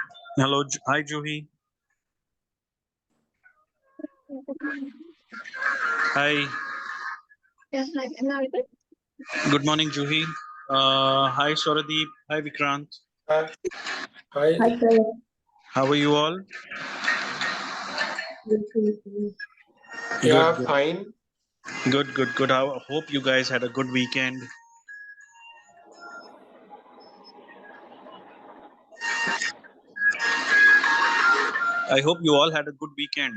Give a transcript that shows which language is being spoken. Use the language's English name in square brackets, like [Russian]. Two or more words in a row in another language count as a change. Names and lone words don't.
[English] Hello, hi Juhi. Hi. Yeah, hi, am I audible? Good morning, Juhi. Hi Swaradeep. Hi Vikrant. Hi. Hi. Hi, sir. How are you all? Yeah, Good, fine. good. Hope you guys had a good weekend. I hope you all had a good weekend.